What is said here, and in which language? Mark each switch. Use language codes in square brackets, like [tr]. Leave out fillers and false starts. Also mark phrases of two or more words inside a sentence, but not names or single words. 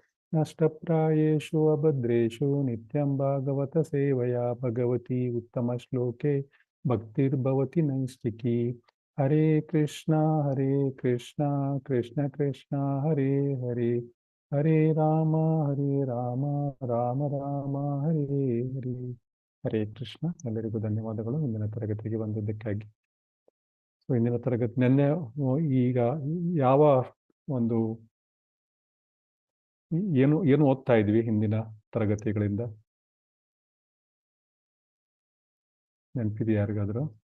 [sa] ನಷ್ಟಪ್ರಾಯೇಷು ಅಭದ್ರೇಷು ನಿತ್ಯಂ ಭಾಗವತ ಸೇವಯಾ ಭಗವತಿ ಉತ್ತಮ ಶ್ಲೋಕೆ ಭಕ್ತಿರ್ಭವತಿ ನೈಷ್ಠಿಕಿ. ಹರೇ ಕೃಷ್ಣ ಕೃಷ್ಣ ಕೃಷ್ಣ ಹರೇ ಹರೇ ಹರೇ ರಾಮ ರಾಮ ರಾಮ ಹರೇ ಹರೇ. ಹರೇ ಕೃಷ್ಣ. [kn] ಎಲ್ಲರಿಗೂ ಧನ್ಯವಾದಗಳು ಇಂದಿನ ತರಗತಿಗೆ ಬಂದಿದ್ದಕ್ಕಾಗಿ. ಸೊ ಇಂದಿನ ತರಗತಿ ನಿನ್ನೆ ಈಗ ಯಾವ ಒಂದು ಏನು ಓದ್ತಾ ಇದ್ವಿ ಹಿಂದಿನ ತರಗತಿಗಳಿಂದ ನೆನಪಿದೆ ಯಾರಿಗಾದ್ರು?